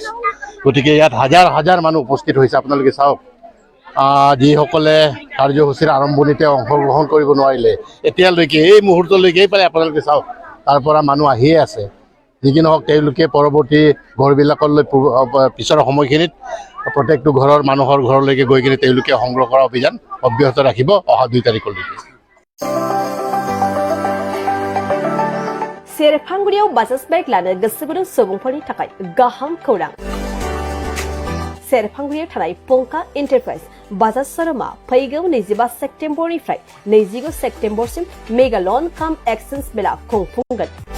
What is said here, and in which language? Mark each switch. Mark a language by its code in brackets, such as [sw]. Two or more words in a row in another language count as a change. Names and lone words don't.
[as] গতিকে ইয়াত হাজাৰ হাজাৰ মানুহ উপস্থিত হৈছে। আপোনালোকে চাওক যিসকলে কাৰ্যসূচীৰ আৰম্ভণিতে অংশগ্ৰহণ কৰিব নোৱাৰিলে এতিয়ালৈকে এই মুহূৰ্তলৈকে পালে আপোনালোকে চাওক তাৰ পৰা মানুহ আহিয়ে আছে। যিকি নহওক তেওঁলোকে পৰৱৰ্তী ঘৰবিলাকলৈ পিছৰ সময়খিনিত প্ৰত্যেকটো ঘৰৰ মানুহৰ ঘৰলৈকে গৈ কিনে তেওঁলোকে সংগ্ৰহ কৰা অভিযান অব্যাহত ৰাখিব অহা 2 তাৰিখলৈকে। [brx] सेरफांगुरियाव बाजाज बाइक लानो गोसो गुदुं सुबुंफोरनि थाखाय गाहाम खौरां। सेरफांगुरियाव थानाय पंका एन्टारप्राइज बाजाज शोरूमा फैगौ 25 सेप्तेम्बरनिफ्राय 29 सेप्तेम्बरसिम [en] mega loan cum exchange [brx] मेला खुंफुंगोन।